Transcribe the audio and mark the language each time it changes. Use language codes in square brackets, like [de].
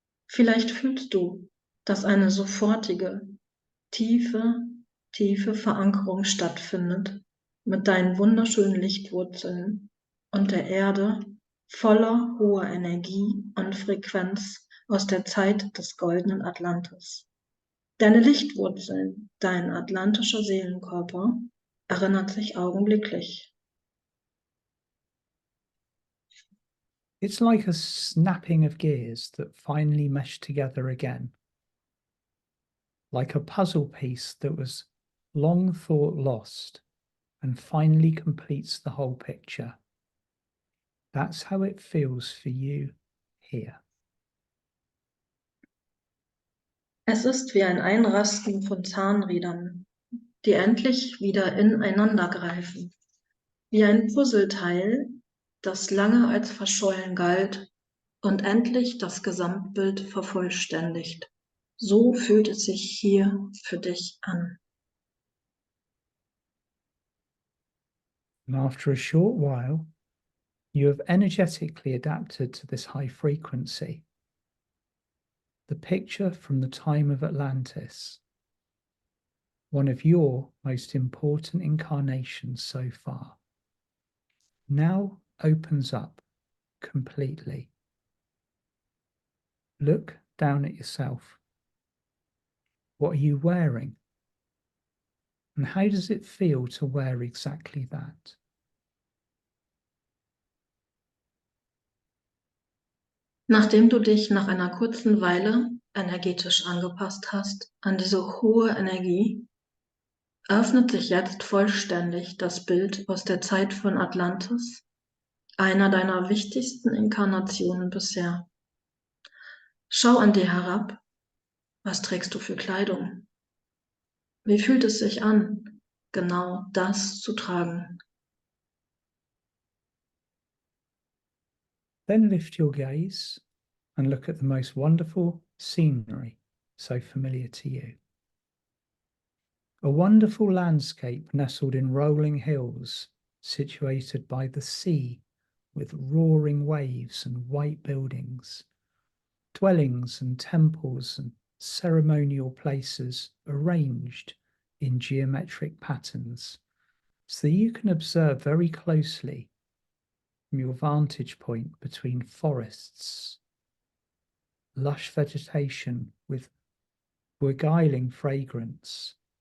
[de] Vielleicht fühlst du, dass eine sofortige, tiefe Verankerung stattfindet mit deinen wunderschönen Lichtwurzeln und der Erde voller hoher Energie und Frequenz aus der Zeit des goldenen Atlantis. Deine Lichtwurzeln, dein atlantischer Seelenkörper, erinnert sich augenblicklich. [en] It's like a snapping of gears that finally mesh together again, like a puzzle piece that was long thought lost and finally completes the whole picture. That's how it feels for you here. [de] Es ist wie ein Einrasten von Zahnrädern, die endlich wieder ineinander greifen, wie ein Puzzleteil, das lange als verschollen galt und endlich das Gesamtbild vervollständigt. So fühlt es sich hier für dich an. [en] And after a short while, you have energetically adapted to this high frequency. The picture from the time of Atlantis, one of your most important incarnations so far, now opens up completely. Look down at yourself. What are you wearing? And how does it feel to wear exactly that? [de] Nachdem du dich nach einer kurzen Weile energetisch angepasst hast an diese hohe Energie, öffnet sich jetzt vollständig das Bild aus der Zeit von Atlantis, einer deiner wichtigsten Inkarnationen bisher. Schau an dir herab. Was trägst du für Kleidung? Wie fühlt es sich an, genau das zu tragen? [en] Then lift your gaze and look at the most wonderful scenery so familiar to you. A wonderful landscape nestled in rolling hills, situated by the sea with roaring waves and white buildings, dwellings and temples and ceremonial places arranged in geometric patterns so that you can observe very closely from your vantage point between forests, lush vegetation with beguiling fragrance.